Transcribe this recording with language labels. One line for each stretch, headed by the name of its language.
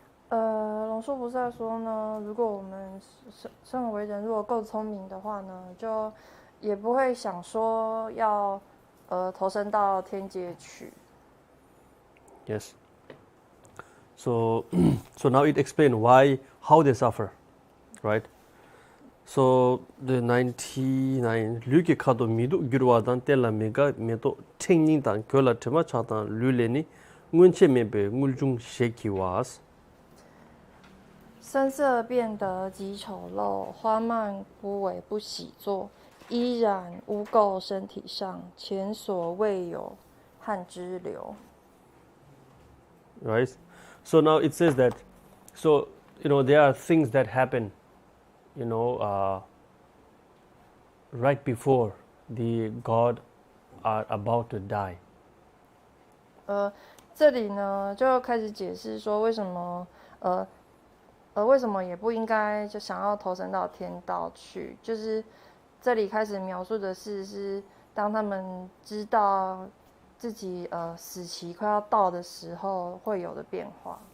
Chinese: 龙树菩萨说呢，如果我们身为人，如果够聪明的话呢，就也不会想说要投身到天界去。
English: Yes. So now it explains how they suffer, right? So the 99 류게 카도 미도 기르와단 텔라메가 메도 팅닝단 겨라트마 차단 류레니 문체 메베 물중 셰키와스
Chinese: 身色变得极丑陋，花蔓枯萎不喜作，依然污垢身体上，前所未有汗之流。
English: Right. So now it says that, so there are things that happen, right before the God are about to die.
Chinese: 这里呢就开始解释说为什么也不应该就想要投身到天道去，就是这里开始描述的是当他们知道自己死期快要到的时候会有的变化。